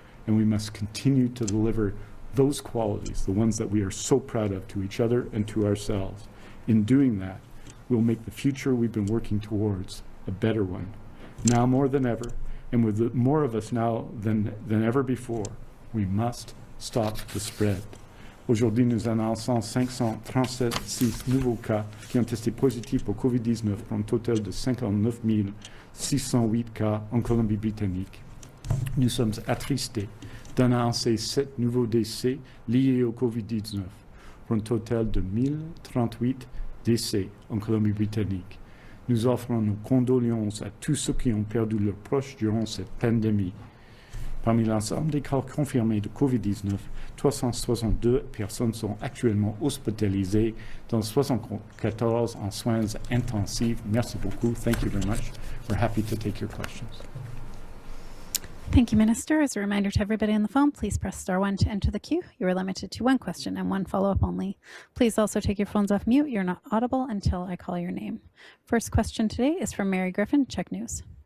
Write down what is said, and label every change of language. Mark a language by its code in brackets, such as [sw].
[en] And we must continue to deliver those qualities, the ones that we are so proud of, to each other and to ourselves. In doing that, we'll make the future we've been working towards a better one. Now more than ever, and with more of us now than ever before, we must stop the spread. [fr] Aujourd'hui, nous annonçons 537 nouveaux cas qui ont testé positifs pour COVID-19 pour un total de 59 608 cas en Colombie-Britannique. Nous sommes attristés d'annoncer 7 nouveaux décès liés au COVID-19 pour un total de 1038 décès en Colombie-Britannique. Nous offrons nos condoléances à tous ceux qui ont perdu leurs proches durant cette pandémie. Parmi l'ensemble des cas confirmés de COVID-19, 362 personnes sont actuellement hospitalisées, dont 74 en soins intensifs. Merci beaucoup. [en] Thank you very much. We're happy to take your questions. Thank you, Minister. As a reminder to everybody on the phone, please press *1 to enter the queue. You are limited to one question and one follow-up only. Please also take your phones off mute. You're not audible until I call your name. First question today is from Mary Griffin, CHEK News.